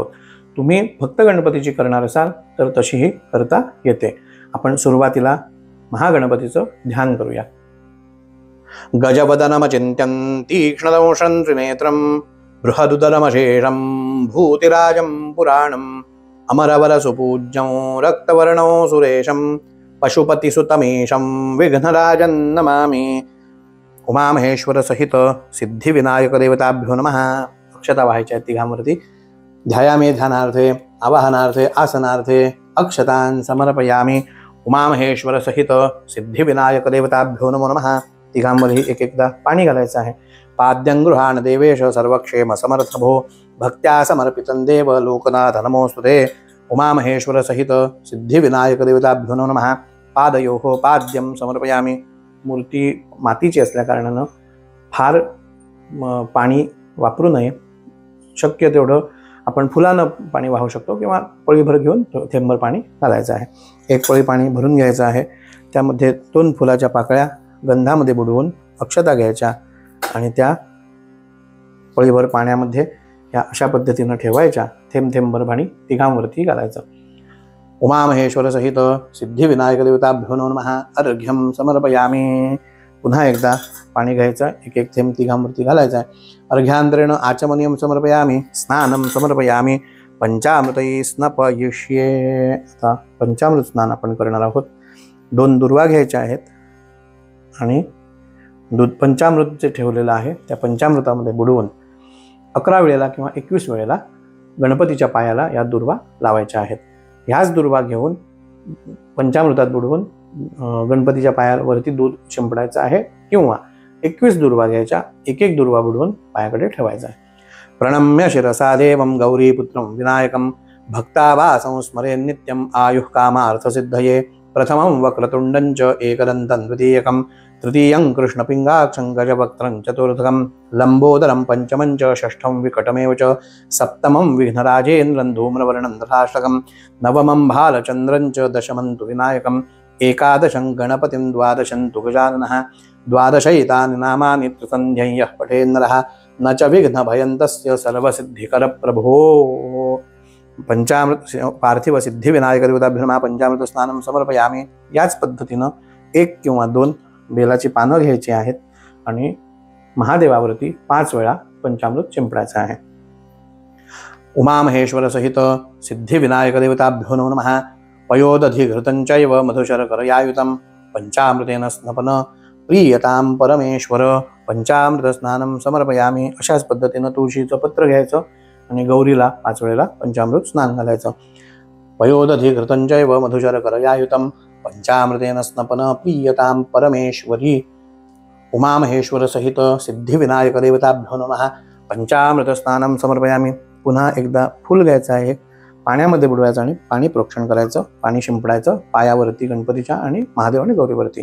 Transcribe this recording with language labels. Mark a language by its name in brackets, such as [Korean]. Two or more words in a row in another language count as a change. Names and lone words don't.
[Marathi] तुम्ही फक्त गणपतीची करणार असाल तर तशीही करता येते. आपण सुरुवातीला महागणपतीचं ध्यान करूया. [Sanskrit] गजवदनमचिन्त्यं तीक्ष्णदंशं त्रिनेत्रं बृहदुदरमशेषं भूतिराजं पुराणम् अमरवरसुपूज्यं रक्तवर्णं सुरेशं पशुपतिसुतमेशं विघ्नराजं नमामि. उमामहेश्वर सहित सिद्धिविनायक देवताभ्यो नमः. [Marathi] अक्षता व्हायच्या तिघांवरती. [Sanskrit] ध्यायामे ध्यानार्थे आवाहनार्थे आसनार्थे अक्षतान् समर्पयामि. उमामहेश्वर सहित सिद्धिविनायक देवताभ्यो नमो नमः. [Marathi] तिघांवरही एक एकदा पाणी घालायचं आहे. [Sanskrit] पाद्यं गृहाण देवेश सर्वक्षेम समर्थ भो. भक्त्या समर्पितं देव लोकनाथ नमोस्तुते. उमामहेश्वर सहित सिद्धिविनायक देवताभ्यो नमो नमः. पादयोः पाद्यं समर्पयामि. [Marathi] मूर्ती मातीची असल्या कारणानं फार पाणी वापरू नये. शक्य तेवढं आपण फुलानं पाणी वाहू शकतो किंवा पळीभर घेऊन थेंबर पाणी घालायचं आहे. एक पळी पाणी भरून घ्यायचं आहे. त्यामध्ये 2 फुलाच्या पाकळ्या गंधामध्ये बुडवून अक्षता घ्यायच्या आणि त्या पळीभर पाण्यामध्ये या अशा पद्धतीनं ठेवायच्या. थेंब थेंबर पाणी तिघांवरती घालायचं. [Sanskrit] उमामहेश्वर सहित सिद्धिविनायक देवताभ्यो नमः. अर्घ्यं समर्पयामि. [Marathi] पुन्हा एकदा पाणी घ्यायचं, एक एक थेंब तिघांवरती घालायचं आहे. [Sanskrit] अर्घ्यान्तरेण आचमनीयं समर्पयामि. स्नानं समर्पयामि. पंचामृतैः स्नपयिष्ये. [Marathi] आता पंचामृत स्नान आपण करणार आहोत. 2 दुर्वा घ्यायच्या आहेत आणि दूध पंचामृत जे ठेवलेलं आहे त्या पंचामृतामध्ये बुडवून 11 वेळेला किंवा 21 वेळेला गणपतीच्या पायाला या दुर्वा लावायच्या आहेत. ह्याच दुर्वा घेऊन पंचामृतात बुडवून गणपतीच्या पायावरती दूध शिंपडायचं आहे किंवा 21 दुर्वा घ्यायच्या, एक एक दुर्वा बुडवून पायाकडे ठेवायचा आहे. [Sanskrit] प्रणम्य शिरसा देवं गौरीपुत्रं विनायकं भक्तावासं स्मरे नित्यं आयुः कामार्थसिद्धये. प्रथमं वक्रतुण्डं च एकदन्तं द्वितीयकं तृतीयं कृष्णपिङ्गाक्षं गजवक्त्रं चतुर्थकं लम्बोदरं पञ्चमं च षष्ठं विकटमेव च सप्तमं विघ्नराजेन्द्रं धूम्रवर्णं तथाष्टकं नवमं भालचन्द्रं च दशमं तु विनायकं एकादशं गणपतिं द्वादशं तु गजाननः द्वादशैतानि नामानि त्रिसन्ध्यं यः पठेन्नरः न च विघ्नभयन्तस्य सर्वसिद्धिकरप्रभो. पंचामृत पार्थिव सिद्धिविनायक देवताभ्यो नमः. पंचामृत स्नानं समर्पयामि. [Marathi] याच पद्धतीनं 1 किंवा 2 बेलाची पानं घ्यायची आहेत आणि महादेवावरती 5 वेळा पंचामृत शिंपडायचं आहे. [Sanskrit] उमामहेश्वर सहित सिद्धिविनायक देवताभ्यो नमः. पयोदधिघृतं चैव मधुशर्करयायुतं पंचामृतेन स्नपन प्रीयतां परमेश्वर. पंचामृत स्नानं समर्पयामि. [Marathi] अशाच पद्धतीनं तुळशीचं पत्र घ्यायचं आणि गौरीला 5 वेळेला पंचामृत स्नान घालायचं. [Sanskrit] पयोदधिघृतं चैव मधुशर्करयायुतं पंचामृतेन स्नपन प्रीयतां परमेश्वरी. उमामहेश्वर सहित सिद्धिविनायक देवताभ्यो नमः. पंचामृत स्नानं समर्पयामि. [Marathi] पुन्हा एकदा फुल घ्यायचं आहे, पाण्यामध्ये बुडवायचं आणि पाणी प्रोक्षण करायचं, पाणी शिंपडायचं पायावरती गणपतीच्या आणि महादेव आणि गौरीवरती.